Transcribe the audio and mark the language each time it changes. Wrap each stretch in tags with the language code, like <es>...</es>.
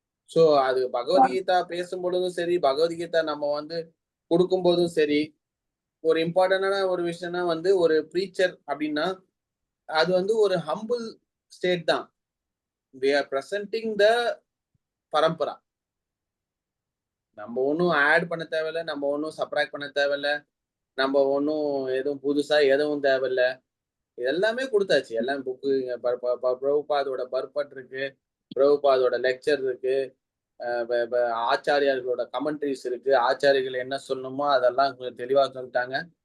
<ta>So அது பகவத்கீதா பேசும் பொழுதும் சரி, பகவத்கீதா நம்ம வந்து கொடுக்கும் போதும் சரி, ஒரு இம்பார்ட்டன்டான ஒரு விஷயம்னா வந்து ஒரு ப்ரீச்சர் அப்படின்னா அது வந்து ஒரு ஹம்பிள் ஸ்டேட் தான்.</ta> <en>we are presenting the parampara.</en> <ta>நம்ம ஒன்றும் ஆட் பண்ண தேவையில்ல, நம்ம ஒன்றும் சப்ராக்ட் பண்ண தேவையில்ல, நம்ம ஒன்றும் எதுவும் புதுசா எதுவும் தேவையில்ல. எல்லாமே கொடுத்தாச்சு. எல்லாம் புக்கு பிரபுபாதோட பர்பட் இருக்கு, பிரபுபாதோட லெக்சர் இருக்கு, ஆச்சாரியார்களோட கமெண்ட்ரிஸ் இருக்கு, ஆச்சாரியர்கள் என்ன சொல்லணுமோ அதெல்லாம் தெளிவா சொல்லிட்டாங்க.</ta>